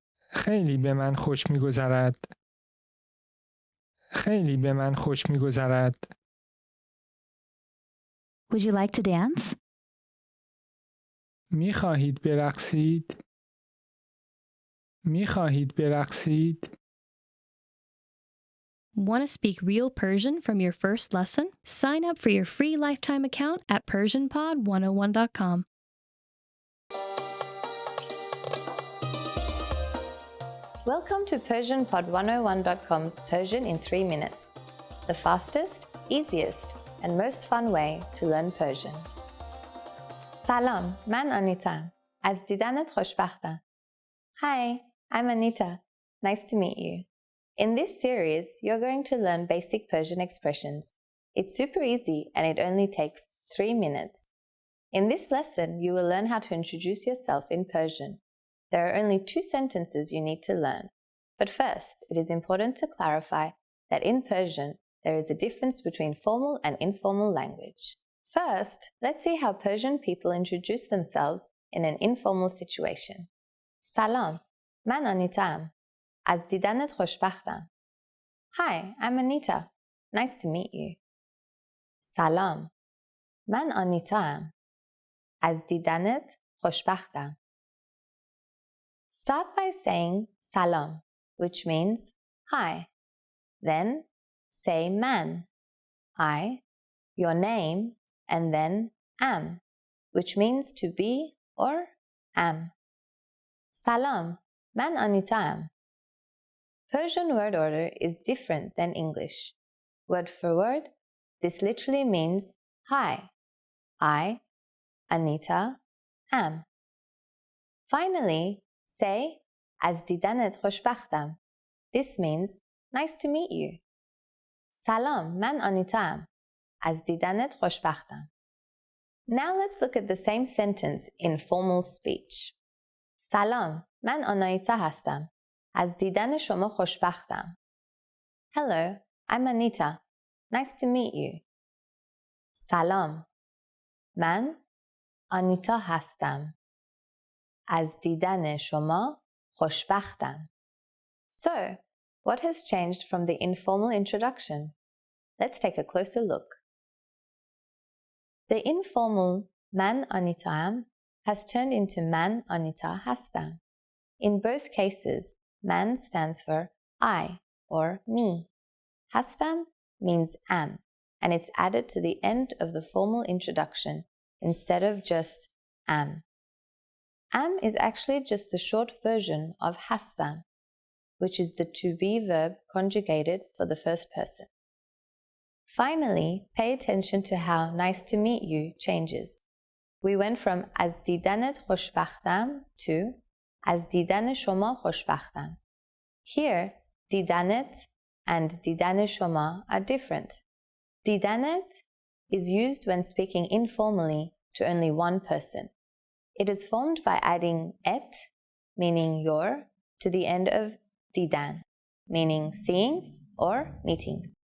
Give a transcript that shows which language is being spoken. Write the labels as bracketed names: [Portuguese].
[Persian] خیلی به من خوش می‌گذرد. خیلی به من خوش می‌گذرد. [English] Would you like to dance? [Persian] می‌خواهید برقصید؟ می‌خواهید برقصید؟ [English] Want to speak real Persian from your first lesson? Sign up for your free lifetime account at PersianPod101.com. Welcome to PersianPod101.com's Persian in 3 minutes, the fastest, easiest, and most fun way to learn Persian. [Persian] سلام، من آنیتا. از دیدنت خوشبختم. [English] Hi, I'm Anita. Nice to meet you. In this series, you're going to learn basic Persian expressions. It's super easy and it only takes 3 minutes. In this lesson, you will learn how to introduce yourself in Persian. There are only 2 sentences you need to learn. But first, it is important to clarify that in Persian, there is a difference between formal and informal language. First, let's see how Persian people introduce themselves in an informal situation. [Persian] Salam, man Anita. Az didanet khoshbakhtam. [English] Hi, I'm Anita. Nice to meet you. [Persian] Salam, man Anita. Az didanet khoshbakhtam. [English] Start by saying salam, which means hi. Then say man, I, your name, and then am, which means to be or am. [Persian] سلام، من آنیتا ام. [English] Persian word order is different than English. Word for word, this literally means hi. I, Anita, am. Finally, say [Persian] از دیدنت خوشبختم. [English] This means nice to meet you. [Persian] سلام، من آنیتا ام. از دیدنت خوشبختم. [English] Now let's look at the same sentence in formal speech. [Persian] سلام، من آنایتا هستم. از دیدن شما خوشبختم. [English] Hello, I'm Anita. Nice to meet you. سلام. [Persian] من آنیتا هستم. از دیدن شما خوشبختم. [English] So, what has changed from the informal introduction? Let's take a closer look. The informal [Persian] من آنیتا ام [English] has turned into [Persian] من آنیتا هستم. [English] In both cases, man stands for I or me. هستم means am, and it's added to the end of the formal introduction instead of just am. Am is actually just the short version of هستم, which is the to be verb conjugated for the first person. Finally, pay attention to how nice to meet you changes. We went from [Persian] از دیدنت خوشبختم [English] to [Persian] از دیدن شما خوشبختم. [English] Here, دیدنت and [Persian] دیدن شما [English] are different. دیدنت is used when speaking informally to only one person. It is formed by adding et, meaning your, to the end of دیدن, meaning seeing or meeting.